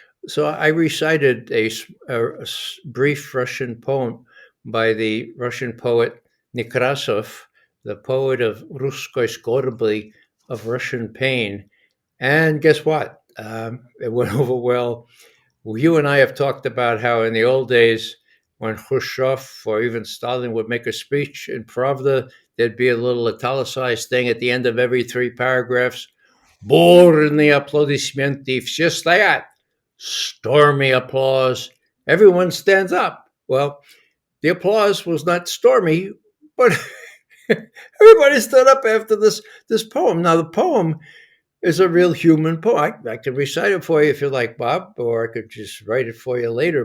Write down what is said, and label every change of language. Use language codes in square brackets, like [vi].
[en] So I recited a brief Russian poem by the Russian poet Nekrasov, the poet of [ru] Ruskoy Skorby, [en] of Russian pain. And guess what? It went over well. Well, you and I have talked about how in the old days, when Khrushchev or even Stalin would make a speech in Pravda, there'd be a little italicized thing at the end of every 3 paragraphs. [ru] Бурные аплодисменты, все стоят. [en] Stormy applause. Everyone stands up. Well, the applause was not stormy, but everybody stood up after this poem. Now, the poem is a real human poem. I can recite it for you if you like, Bob, or I could just write it for you later.